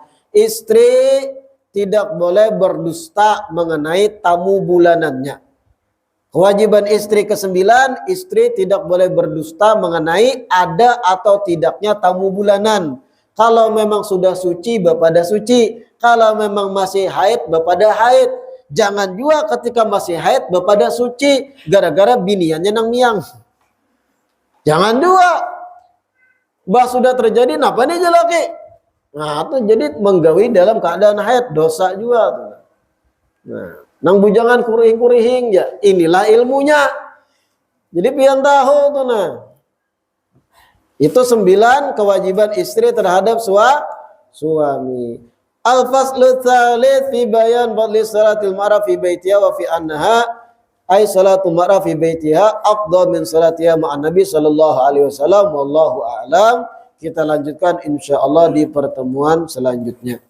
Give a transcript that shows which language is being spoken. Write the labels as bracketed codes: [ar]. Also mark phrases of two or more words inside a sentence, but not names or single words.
[id] Istri tidak boleh berdusta mengenai tamu bulanannya. Kewajiban istri kesembilan, istri tidak boleh berdusta mengenai ada atau tidaknya tamu bulanan. Kalau memang sudah suci, bapada suci. Kalau memang masih haid, bapada haid. Jangan juga ketika masih haid, bapada suci. [bjn] Gara-gara biniannya nang miang. [id] Jangan dua. [bjn] Bah sudah terjadi, napa nih jalaki? [id] Nah, itu jadi menggawi dalam keadaan haid, dosa juga. [bjn] Nah, nang bujangan kurihing-kurihing ya. [id] Inilah ilmunya. Jadi [bjn] pian tahu tuh nah. [id] Itu 9 kewajiban istri terhadap suami. [ar] الفصل الثالث في بيان فضل صلاة المرأة في بيتها وفي أنها أي صلاة المرأة في بيتها أفضل من صلاتها مع النبي صلى الله عليه وسلم والله أعلم. [id] Kita lanjutkan insyaallah di pertemuan selanjutnya.